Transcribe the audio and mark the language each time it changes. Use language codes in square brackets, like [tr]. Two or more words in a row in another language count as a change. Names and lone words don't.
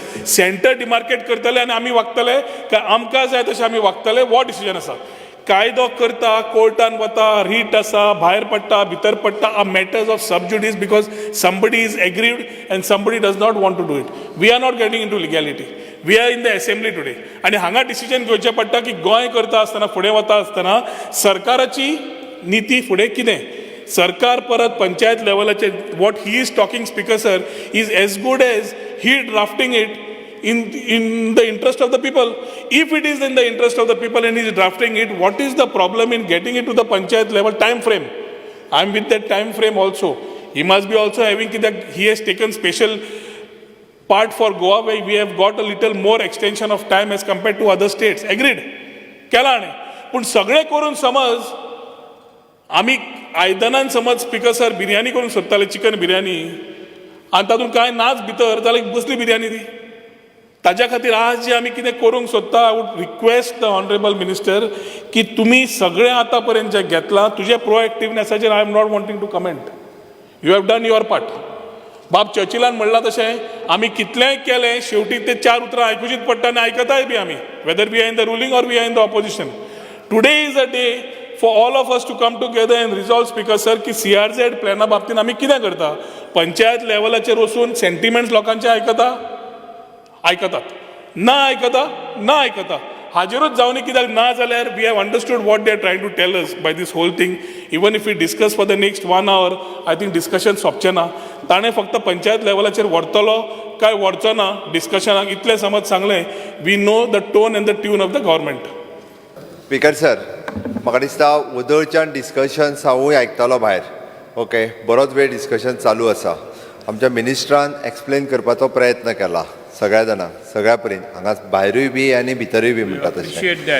[en] centre demarcate [kok] करतले आनी आमी वागतले काय आमकां जाय तशें आमी वागतले, वो डिसिजन आसा. कायदो करता, कोर्टान वता, रीट आसा, भायर पडटा, भितर पडटा, [en] are matters of subjudice because somebody is agreed and somebody does not want to do it. We are not getting in to legality. We are in the assembly today. [kok] आनी हांगा डिसिजन घेवचें पडटा की गोंय करता आसतना, फुडें वता आसतना सरकाराची निती फुडें कितें. सरकार परत पंचायत लेवलाचेर [en] what he is talking Speaker sir is as good as he drafting it in the interest of the people. If it is in the interest of the people and he is drafting it, what is the problem in getting it to the panchayat level time frame? I am with that time frame also. He must be also having that he has taken special part for Goa where we have got a little more extension of time as compared to other states. Agreed? [kok] केला न्ही. पूण सगळे करून समज आमी आयदनान समज [en] Speaker sir [kok] बिरयानी करूंक सोदताले, चिकन बिरयानी, आनी तातूंत कांय नाच भितर जाल्यार कसली बिरयानी ती. ताज्या खातीर आज जे आमी कितें करूंक सोदता, [en] I would request the honourable minister [kok] की तुमी सगळें आतां पर्यंत जें घेतलां तुजे प्रोएक्टिवनेसाचेर [en] I am not wanting to comment. You have done your part. [kok] बाब चर्चिलान म्हणलां तशें आमी कितलेंय केलें, शेवटी ते 4 उतरां आयकुचीच पडटा आनी आयकताय बी आमी, [en] whether we are in the ruling or we are in the opposition. Today is a day for all of us to come together and resolve Speaker sir [kok] की CRZ प्लॅना बाबतींत आमी कितें करता. पंचायत लेवलाचेर वचून सेंटिमेंट्स लोकांचे आयकतात, ना आयकता. हाजेरूच जावनी कित्याक ना जाल्यार [en] we have understood what they are trying to tell us by this whole thing. even if we discuss for the next 1 hour I think discussion [kok] सोंपचें ना. ताणें फक्त पंचायत लेवलाचेर व्हरतलो काय व्हरचो ना डिस्कशनाक इतलें समज सांगलें. [en] We know the tone and the tune of the government. Speaker sir, [kok] म्हाका दिसता वदळच्यान डिस्कशन्स हांवूय आयकतालो भायर. ओके, बरोच वेळ डिस्कशन चालू आसा. आमच्या मिनिस्टरान एक्सप्लेन करपाचो प्रयत्न केला सगळ्या जाणांक, सगळ्या परेन, हांगा भायरूय बी आनी भितरूय बी म्हणटा तशें.